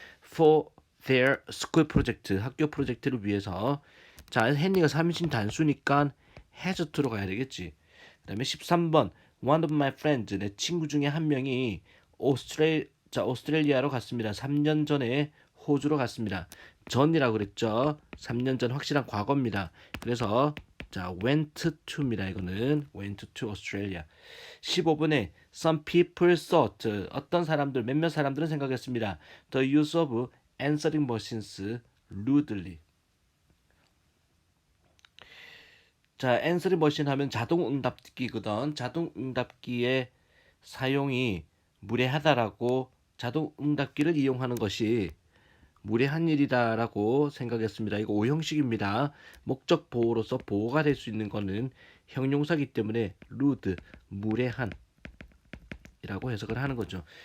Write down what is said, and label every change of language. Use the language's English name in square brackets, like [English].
[English] For their school project [Korean] 학교 프로젝트를 위해서 자 헨리가 3인칭 단수니까 has to로 가야 되겠지. 그 다음에 13번 [English] One of my friends [Korean] 내 친구 중에 한 명이 오스트레일리아로 갔습니다. 3년 전에 호주로 갔습니다. 전이라고 그랬죠. 3년 전 확실한 과거입니다. 그래서 자 went to입니다. 이거는 [English] went to Australia. [Korean] 15번에 [English] some people thought [Korean] 어떤 사람들 몇몇 사람들은 생각했습니다. [English] The use of answering machines rudely. [Korean] 자, answering machine 하면 자동응답기거든. 자동응답기의 사용이 무례하다라고 자동응답기를 이용하는 것이 무례한 일이다라고 생각했습니다. 이거 오형식입니다. 목적 보호로서 보호가 될 수 있는 거는 형용사기 때문에 rude, 무례한 이라고 해석을 하는 거죠.